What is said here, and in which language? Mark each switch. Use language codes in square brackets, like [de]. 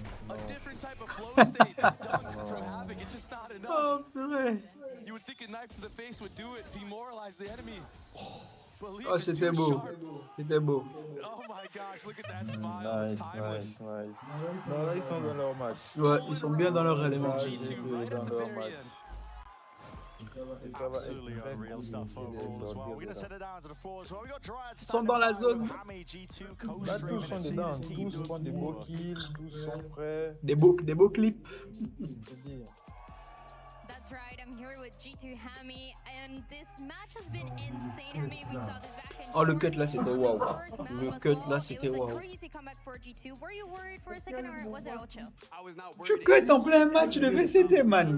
[en] A different type of flow state done from Havoc. It's just not enough. [fr] Oh, purée. [en] You would think a knife to the face would do it, demoralize the enemy. [fr] Oh, c'était beau. C'était beau. [en] Oh my gosh, look at that smile. Nice, nice, nice. [fr] Non, là, ils sont dans leur match. Ouais, ils sont bien dans leur élément. Dans leur match. [en] Absolutely unreal stuff overall as well. We're gonna send it down to the floor as well. We got Dryad [fr] Ils sont dans la zone. Là, tous sont dedans. Tous font des beaux kills, tous sont prêts. Des beaux clips. [en] That's right, I'm here with G2 Hammy, and this match has been insane. Hammy, we saw this back in [fr] Oh, le cut là, c'était wow. Le cut là, c'était [en] wow. It was a crazy comeback for G2. Were you worried for a second, or was it all chill? I was not worried. [fr] Tu cut en plein match de VCT, man.